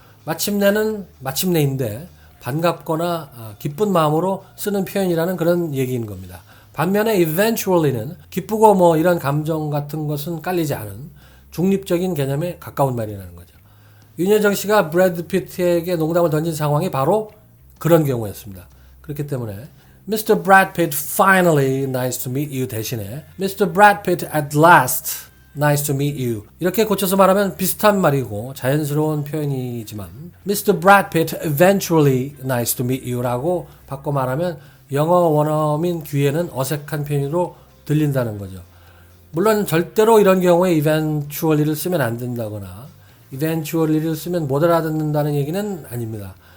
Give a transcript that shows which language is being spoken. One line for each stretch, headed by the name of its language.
Korean: 마침내는 마침내인데 반갑거나 기쁜 마음으로 쓰는 표현이라는 그런 얘기인 겁니다. 반면에 eventually는 기쁘고 뭐 이런 감정 같은 것은 깔리지 않은 중립적인 개념에 가까운 말이라는 거죠. 윤여정 씨가 브래드 피트에게 농담을 던진 상황이 바로 그런 경우였습니다. 그렇기 때문에
English: Mr. Brad Pitt finally nice to meet you
Korean: 대신에
English: Mr. Brad Pitt at last nice to meet you
Korean: 이렇게 고쳐서 말하면 비슷한 말이고 자연스러운 표현이지만
English: Mr. Brad Pitt eventually nice to meet you
Korean: 라고 바꿔 말하면 영어 원어민 귀에는 어색한 표현으로 들린다는 거죠. 물론 절대로 이런 경우에 eventually를 쓰면 안 된다거나 eventually를 쓰면 못 알아듣는다는 얘기는 아닙니다.